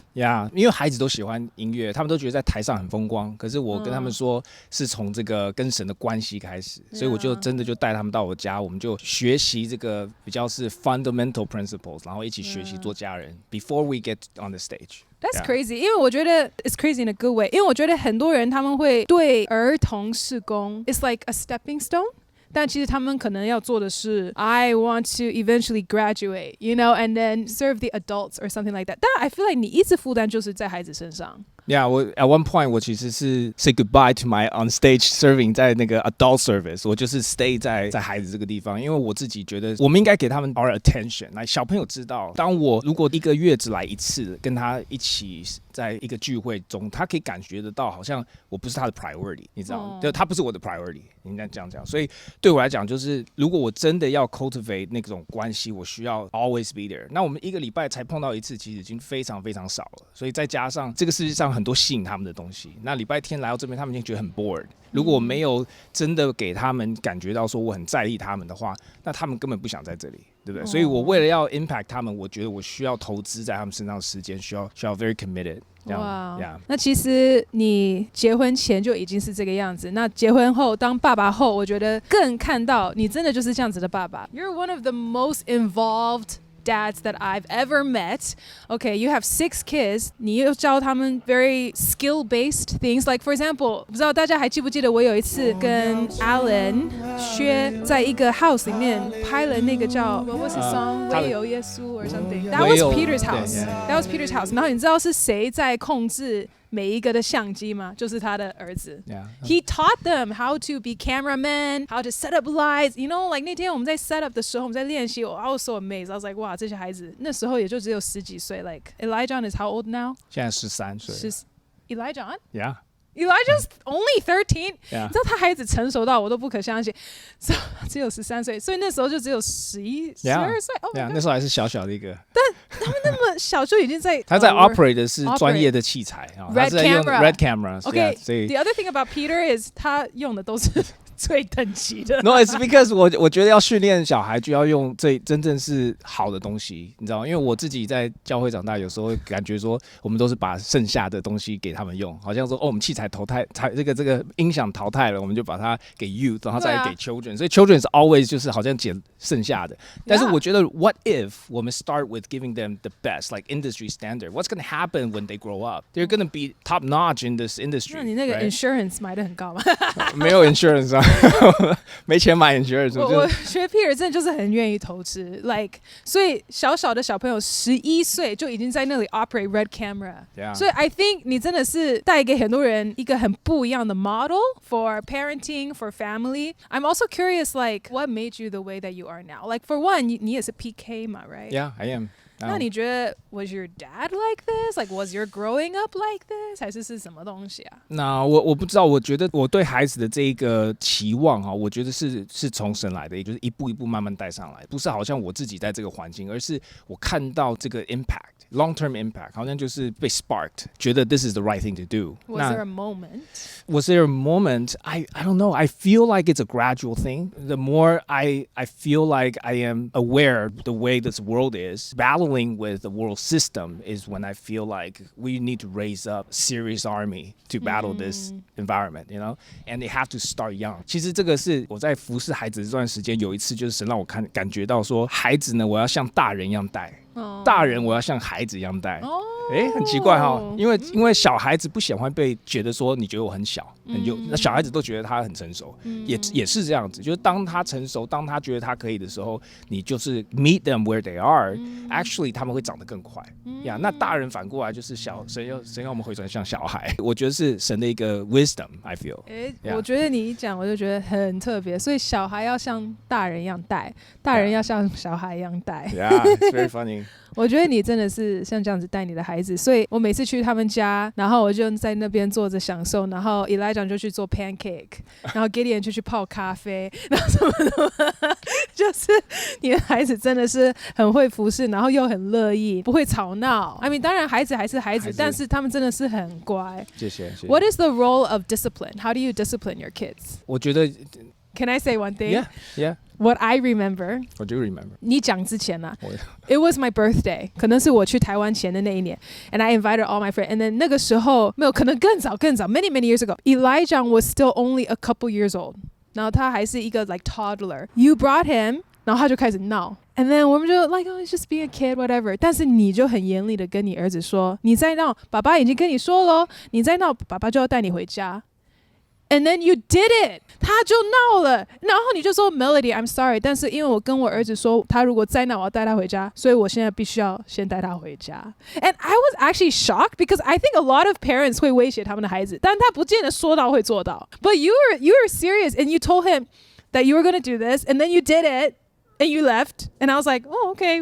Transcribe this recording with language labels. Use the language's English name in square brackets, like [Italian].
[Chinese] Yeah， 因为孩子都喜欢音乐，他们都觉得在台上很风光，可是我跟他们说是从这个跟神的关系开始，所以我就真的就带他们到我家，我们就学习这个比较是 [English] fundamental principles， [Chinese] 然后一起学习做家人 [English] before we get on the stage。 That's crazy， [Chinese] 因为我觉得 [English] it's crazy in a good way， [Chinese] 因为我觉得很多人他们会对儿童事工 [English] it's like a stepping stone， [Chinese] 但其实他们可能要做的是 [English] I want to eventually graduate, you know, and then serve the adults or something like that。 [Chinese] 但 [English] I feel like [Chinese] 你一直负担就是在孩子身上。 Yeah， 我 [English] at one point [Chinese] 我其实是 [English] say goodbye to my on stage serving [Chinese] 在那个 adult service， 我就是 stay 在孩子这个地方，因为我自己觉得我们应该给他们 [English] our attention， [Chinese] 来小朋友知道，当我如果1个月只来1次，跟他一起在一个聚会中，他可以感觉得到好像我不是他的 priority， 你知道吗？就他不是我的 priority， 应该这样讲。所以对我来讲，就是如果我真的要 cultivate 那种关系，我需要 [English] always be there。 [Chinese] 那我们1个礼拜才碰到1次，其实已经非常非常少了。所以再加上这个世界上很多吸引他们的东西，那礼拜天来到这边，他们已经觉得很 bored。如果我没有真的给他们感觉到说我很在意他们的话，那他们根本不想在这里，对不对？所以我为了要 impact 他们，我觉得我需要投资在他们身上的时间，需要 [English] very committed。 [Chinese] 哇、 [English] yeah. [Chinese] 那其实你结婚前就已经是这个样子，那结婚后当爸爸后，我觉得更看到你真的就是这样子的爸爸。 [English] You're one of the most involved dads that I've ever met. Okay, you have 6 kids. [Chinese] 你又教他们 [English] very skill-based things. Like for example, [Chinese] 不知道大家还记不记得我有一次跟 Alan 薛在一个 house 里面拍了那个叫 [English] What was his song? [Chinese] 唯有耶稣 [English] or something. That was Peter's house. That was Peter's house. [Chinese] 然后你知道是谁在控制每一个的相机吗？就是他的儿子。 [English] Yeah. He taught them how to be cameramen, how to set up lights. You know, like [Chinese] 那天我们在 set up 的时候，我们在练习。 [English] I was so amazed. I was like, [Chinese] 哇，这些孩子那时候也就只有10几岁。 [English] Like Elijah is how old now? [Chinese] 现在13岁。 [English] Elijah? Yeah. Elijah's only 13， Yeah. [Chinese] 你知道他孩子成熟到我都不可相信，只有13岁，所以那时候就只有11、12岁。 [English] Oh my god， [Chinese] 那时候还是小小的一个。那么小就已经在他在 operate 的是专业的器材啊，他 [English] Red [Chinese] 是在用 [English] camera Red cameras。 Okay, [Chinese] 所以 [English] the other thing about Peter is [Chinese] 他用的都是最等级的。 [English] No, it's because [Chinese] 我觉得要训练小孩就要用最真正是好的东西，你知道吗？因为我自己在教会长大，有时候会感觉说我们都是把剩下的东西给他们用，好像说我们器材淘汰，这个音响淘汰了，我们就把它给 youth， 然后再给 children，所以 [English] children is always [Chinese] 就是好像捡剩下的。但是我觉得 [English] what if [Chinese] 我们 [English] start with giving them the best like industry standard? What's going to happen when they grow up? They're going to be top notch in this industry. [Chinese] 那你那个 [English] right? [Chinese] insurance 买的很高吗？没有 insurance 啊，没钱买 insurance。我学 Peter 真的就是很愿意投资 ，like 所以小小的小朋友11岁就已经在那里 operate Red camera， 所以 [English] I think [Chinese] 你真的是带给很多人一个很不一样的 [English] model for parenting for family. I'm also curious like what made you the way that you are now? Like for one， [Chinese] 你也是 PK 嘛 [English] ，right? Yeah, I am. [Chinese] 那你觉得 [English] was your dad like this? Like was your growing up like this? [Chinese] 还是什么东西啊？那我不知道，我觉得我对孩子的这一个期望哈，我觉得是从神来的，也就是一步一步慢慢带上来，不是好像我自己在这个环境，而是我看到这个 impact。 [English] Long-term impact 好像就是被 sparked， [Chinese] 觉得 [English] this is the right thing to do. Was there a moment? Was there a moment? I don't know. I feel like it's a gradual thing. The more I feel like I am aware the way this world is, battling with the world system is when I feel like we need to raise up a serious army to battle this environment, you know? And they have to start young. [Chinese] 其实这个是我在服侍孩子这段时间，有一次就是神让我感觉到说，孩子呢，我要像大人一样带。大人我要像孩子一样带，很奇怪哈，因为小孩子不喜欢被觉得说你觉得我很小，那小孩子都觉得他很成熟，也是这样子，就是当他成熟，当他觉得他可以的时候，你就是 [English] meet them where they are， actually [Chinese] 他们会长得更快呀。那大人反过来就是神要我们回转像小孩，我觉得是神的一个 wisdom， [English] I feel。 [Chinese] 我觉得你一讲我就觉得很特别，所以小孩要像大人一样带，大人要像小孩一样带。 [English] Yeah, it's very funny. [Chinese] 我觉得你真的是像这样子带你的孩子，所以我每次去他们家，然后我就在那边坐着享受，然后 Elijah 就去做 pancake， 然后 Gideon 就去泡咖啡，然后什么的，就是你的孩子真的是很会服侍，然后又很乐意，不会吵闹。 [English] I mean， [Chinese] 当然孩子还是孩子，但是他们真的是很乖。谢谢。 [English] What is the role of discipline? How do you discipline your kids? [Chinese] 我觉得 [English] Can I say one thing? Yeah. What I remember. I do remember. [Chinese] 你讲之前啊， [English] It was my birthday， [Chinese] 可能是我去台湾前的那一年 ， [English] and I invited all my friends. And then [Chinese] 那个时候没有，可能更早， [English] many years ago. Elijah was still only a couple years old， [Chinese] 然后他还是一个 [English] like toddler. You brought him， [Chinese] 然后他就开始闹。 [English] And then [Chinese] 我们就 [English] like oh it's just being a kid whatever， [Chinese] 但是你就很严厉的跟你儿子说，你再闹，爸爸已经跟你说了，你再闹，爸爸就要带你回家。 [English] And then you did it， [Chinese] 他就闹了，然后你就说 [English] Melody I'm sorry， [Chinese] 但是因为我跟我儿子说，他如果再闹，我要带他回家，所以我现在必须要先带他回家。 [English] And I was actually shocked because I think a lot of parents [Chinese] 会威胁他们的孩子，但他不见得说到会做到。 [English] But you were serious and you told him that you were going to do this, and then you did it.And you left, and I was like, oh, okay.